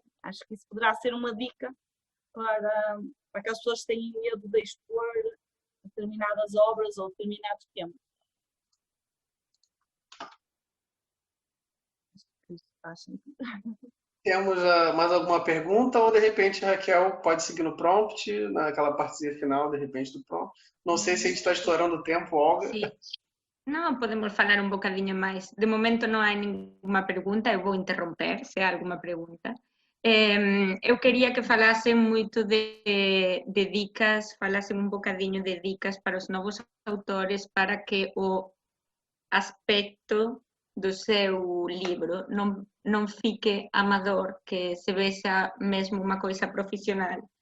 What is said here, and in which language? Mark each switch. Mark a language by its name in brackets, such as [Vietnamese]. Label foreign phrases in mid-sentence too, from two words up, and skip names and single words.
[Portuguese] Acho que isso poderá ser uma dica para aquelas pessoas que têm medo de expor determinadas obras ou determinados temas. Isso faz sentido. Temos mais alguma pergunta ou de repente a Raquel pode seguir no prompt, naquela partezinha final, de repente do prompt. Não sei se a gente está estourando o tempo, Olga. [Galician] Sí. Non, podemos falar un bocadiño máis. De momento non hai ninguna pregunta, eu vou interromper se hai alguma pregunta. Eu quería que falasen moito de dicas, falasen un bocadiño de dicas para os novos autores para que o aspecto do seu libro non fique amador, que se vexa mesmo unha coisa profesional.